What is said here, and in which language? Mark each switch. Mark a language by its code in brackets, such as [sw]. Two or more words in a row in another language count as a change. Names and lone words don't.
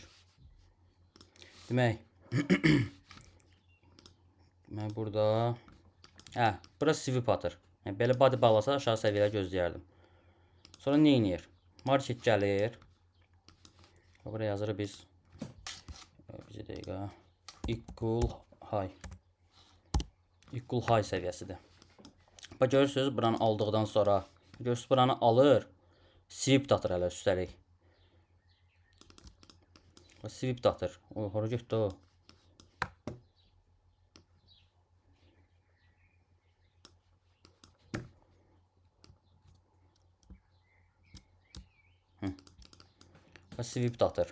[az] Demək, mən burada hə, burası sweep atır. Yəni, belə body bağlasa aşağı səviyyələr gözləyərdim. Sonra nə edir? Market gəlir. Buraya yazırıq biz. Bir dəqiqə. [en] Equal high. Equal high [az] səviyyəsidir. Bax görürsünüz buranı aldıqdan sonra. Görürsünüz buranı alır. Sweep atır hələ üstəlik. Sweep atır. O, hara getdi o? Sweep atır.